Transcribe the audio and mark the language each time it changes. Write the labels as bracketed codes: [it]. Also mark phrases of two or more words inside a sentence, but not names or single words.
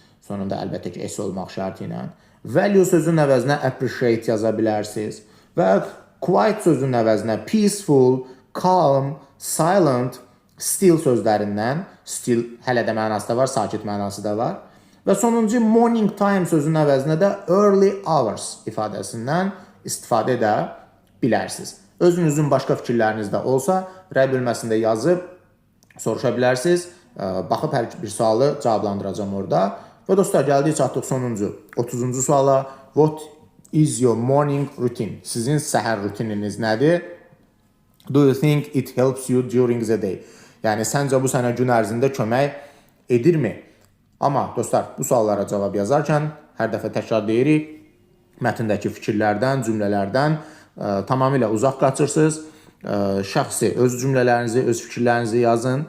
[az] Sonunda əlbəttə ki, S olmaq şərti ilə. Value sözünün əvəzinə appreciate yaza bilərsiniz. Və quiet sözünün əvəzinə [en] peaceful, calm, silent, still [az] sözlərindən, still hələ də mənası da var, sakit mənası da var. Və sonuncu [en] morning time [az] sözünün əvəzinə də [en] early hours [az] ifadəsindən istifadə edə bilərsiniz. Özünüzün başqa fikirləriniz də olsa, rəy bölməsində yazıb soruşa bilərsiniz. Baxıb hər bir sualı cavablandıracağam orada. Və dostlar, gəldik çatdıq sonuncu 30-cu suala. [en] What is your morning routine? [az] Sizin səhər rutininiz nədir? [en] Do you think it helps you during the day? [az] Yəni, səncə bu sənə gün ərzində kömək edirmi? Amma dostlar, bu suallara cavab yazarkən hər dəfə təkrar deyirik, mətndəki fikirlərdən, cümlələrdən tamamilə uzaq qaçırsınız. Şəxsi öz cümlələrinizi, öz fikirlərinizi yazın.